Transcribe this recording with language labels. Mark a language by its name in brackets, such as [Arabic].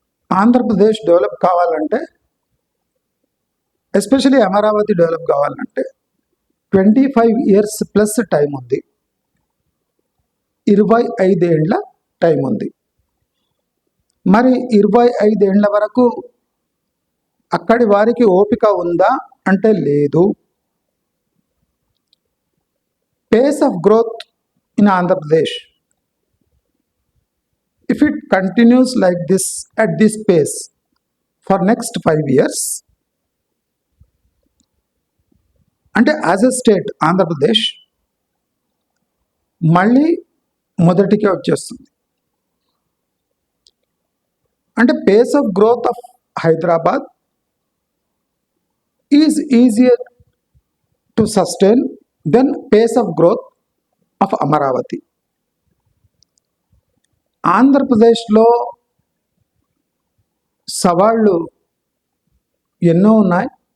[Telugu] Andhra Pradesh develop కావాలంటే, especially Amaravati develop కావాలంటే 25 years plus time ఉంది, 25 ఏళ్ల టైం ఉంది. మరి 25 ఏళ్ల వరకు అక్కడి వారికి ఓపిక ఉందా అంటే లేదు. [English] Pace of growth in Andhra Pradesh, if it continues like this at this pace for next 5 years, [Telugu] అంటే యాజ్ ఎ స్టేట్ ఆంధ్రప్రదేశ్ మళ్ళీ మొదటికే వచ్చేస్తుంది. [English] అంటే pace of growth of Hyderabad is easier to sustain then pace of growth of Amaravati. [Telugu] ఆంధ్రప్రదేశ్లో సవాళ్ళు ఎన్నో ఉన్నాయి.